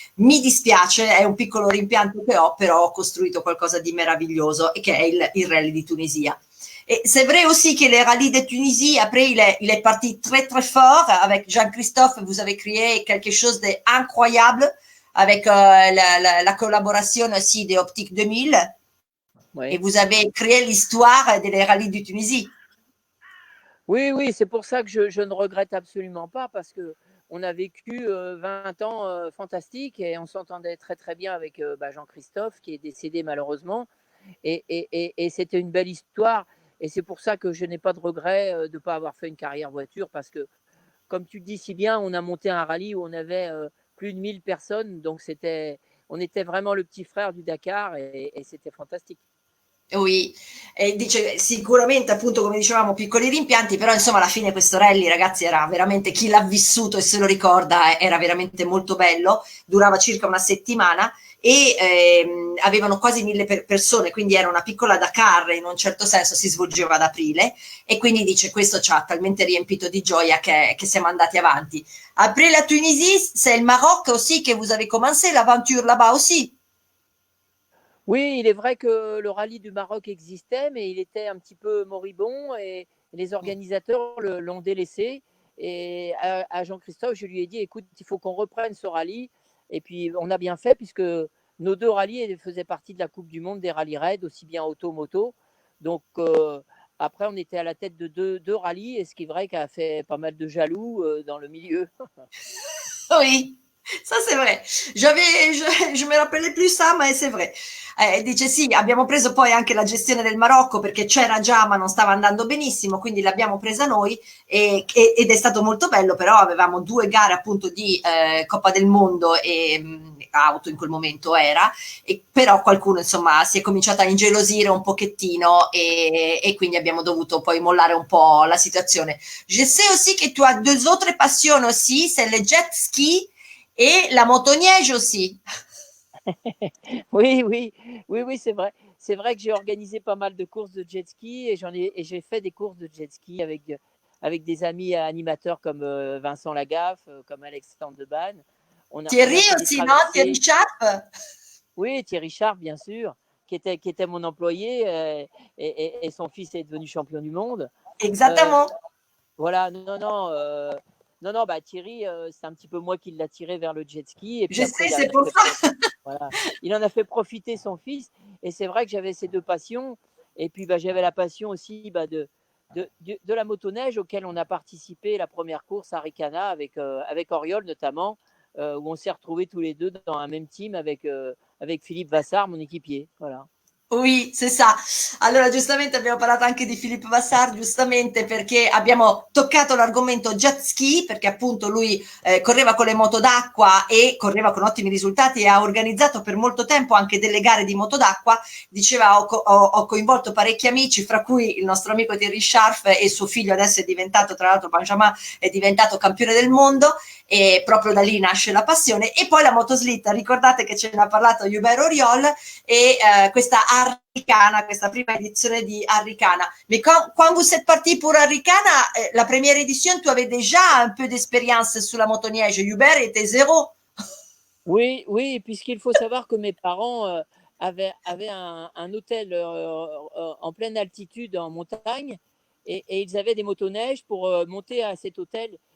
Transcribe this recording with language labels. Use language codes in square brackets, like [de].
[it] Mi dispiace, è un piccolo rimpianto che ho, però ho costruito qualcosa di meraviglioso e che è il rally di Tunisia. [fr] Et c'est vrai aussi que les rallyes de Tunisie, après, il est parti très, très fort. Avec Jean-Christophe, vous avez créé quelque chose d'incroyable avec la collaboration aussi des Optiques 2000. Et Ouais. vous avez créé l'histoire des rallyes de Tunisie. Oui, oui, c'est pour ça que je ne regrette absolument pas parce que on a vécu 20 ans fantastiques et on s'entendait très très bien avec Jean-Christophe qui est décédé malheureusement et c'était une belle histoire et c'est pour ça que je n'ai pas de regret de ne pas avoir fait une carrière voiture parce que comme tu le dis si bien, on a monté un rallye où on avait plus de 1000 personnes donc on était vraiment le petit frère du Dakar et c'était fantastique. [it] Oui, e dice sicuramente appunto come dicevamo piccoli rimpianti, però insomma alla fine questo rally ragazzi era veramente, chi l'ha vissuto e se lo ricorda, era veramente molto bello, durava circa una settimana e avevano quasi 1000 persone, quindi era una piccola Dakar, in un certo senso si svolgeva ad aprile e quindi dice questo ci ha talmente riempito di gioia che siamo andati avanti. [fr] Après la Tunisie, c'est le Maroc aussi que vous avez commencé l'aventure là-bas aussi. Oui, il est vrai que le rallye du Maroc existait, mais il était un petit peu moribond et les organisateurs l'ont délaissé. Et à Jean-Christophe, je lui ai dit, écoute, il faut qu'on reprenne ce rallye. Et puis, on a bien fait puisque nos deux rallyes faisaient partie de la Coupe du Monde des rallyes raids, aussi bien auto-moto. Donc, après, on était à la tête de deux rallyes, et ce qui est vrai qu'a fait pas mal de jaloux dans le milieu. Oui, ça c'est vrai. Je me rappelais plus ça, ma c'est vrai. [it] Dice sì, abbiamo preso poi anche la gestione del Marocco perché c'era già ma non stava andando benissimo, quindi l'abbiamo presa noi ed è stato molto bello, però avevamo 2 gare appunto di Coppa del Mondo e auto in quel momento era, e però qualcuno insomma si è cominciato a ingelosire un pochettino e quindi abbiamo dovuto poi mollare un po' la situazione. [fr] Je sais aussi que tu as 2 autres passions aussi, c'est le jet ski et la motoneige aussi. Oui, oui, oui, oui, c'est vrai. C'est vrai que j'ai organisé pas mal de courses de jet ski et j'ai fait des courses de jet ski avec des amis animateurs comme Vincent Lagaffe, comme Alexandre Debanne. On Thierry a fait des aussi, no? Thierry traversées. Sharp? Oui, Thierry Sharp, bien sûr, qui était mon employé et son fils est devenu champion du monde. Euh, Exactement. voilà, non, non, bah Thierry, c'est un petit peu moi qui l'ai tiré vers le jet ski et puis Je après sais, c'est pour ça. voilà. Il en a fait profiter son fils. Et c'est vrai que j'avais ces deux passions. Et puis, bah, j'avais la passion aussi de la motoneige auquel on a participé la première course à Ricana avec Oriol notamment, où on s'est retrouvés tous les deux dans un même team avec Philippe Vassard, mon équipier. Voilà. Oui, c'est ça. [it] Allora, giustamente abbiamo parlato anche di Philippe Vassar, giustamente perché abbiamo toccato l'argomento jet ski, perché appunto lui correva con le moto d'acqua e correva con ottimi risultati e ha organizzato per molto tempo anche delle gare di moto d'acqua. Diceva, ho coinvolto parecchi amici, fra cui il nostro amico Thierry Scharf e suo figlio adesso è diventato, tra l'altro Benjamin è diventato campione del mondo e proprio da lì nasce la passione. E poi la motoslitta, ricordate che ce ne ha parlato Hubert Oriol et questa Arricana, questa prima edizione di Arricana. [fr] Mais quand vous êtes parti pour Arricana, la première édition, tu avais déjà un peu d'expérience sur la motoneige. Hubert était zéro. Oui, oui, puisqu'il faut savoir que mes parents avaient un hôtel en pleine altitude en montagne et ils avaient des motoneiges pour monter à cet hôtel.